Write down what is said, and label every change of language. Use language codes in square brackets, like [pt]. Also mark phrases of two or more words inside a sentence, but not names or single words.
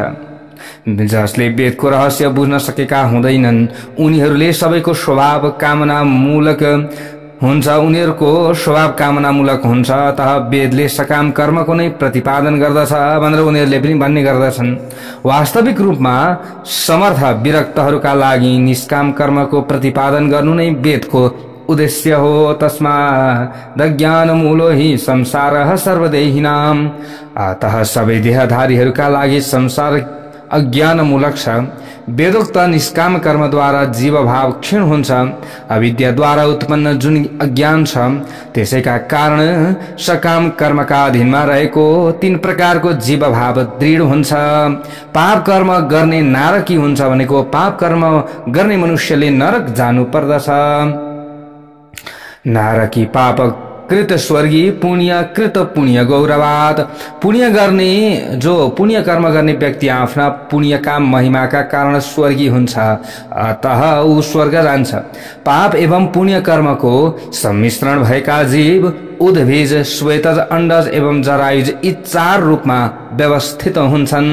[ne] जसले वेदको रहस्य बुझ्न सकेका हुँदैनन् उनीहरूले सबैको स्वभाव कामनामूलक हुन्छ, उनीहरूको स्वभाव कामनामूलक हुन्छ, अतः वेदले सकाम कर्मको नै प्रतिपादन गर्दछ भनेर उनीहरूले पनि भन्ने गर्दछन्। वास्तविक रूपमा समर्थ विरक्तहरूका लागि निष्काम कर्मको प्रतिपादन गर्नु नै वेदको उद्देश्य हो। [sa] तस्माद् ज्ञानमूलो हि संसारः सर्वदेहिनाम्। [ne] अतः सबै देहधारीहरूका लागि संसार अज्ञानमूलक छ। वेदोक्त निष्काम कर्मद्वारा जीवभाव क्षीण हुन्छ। अविद्याद्वारा उत्पन्न जुन अज्ञान छ त्यसैका कारण सकाम कर्मका अधीनमा रहेको 3 प्रकारको जीवभाव दृढ हुन्छ। पाप कर्म गर्ने नारकी हुन्छ भनेको पाप कर्म गर्ने मनुष्यले नरक जानु पर्दछ। [sa] नारकी पाप कृत स्वर्गीय पुण्य कृत पुण्य गौरवाद। [ne] पुण्य पुण्य कर्म गर्ने व्यक्ति आफ्ना पुण्यका महिमाका कारण स्वर्गीय हुन्छ, अतः ऊ स्वर्ग जान्छ। पाप एवं पुण्य कर्मको सम्मिश्रण भएका जीव उद्भिज श्वेतज अंडज एवं जरायुज यी 4 रूपमा व्यवस्थित हुन्छन्।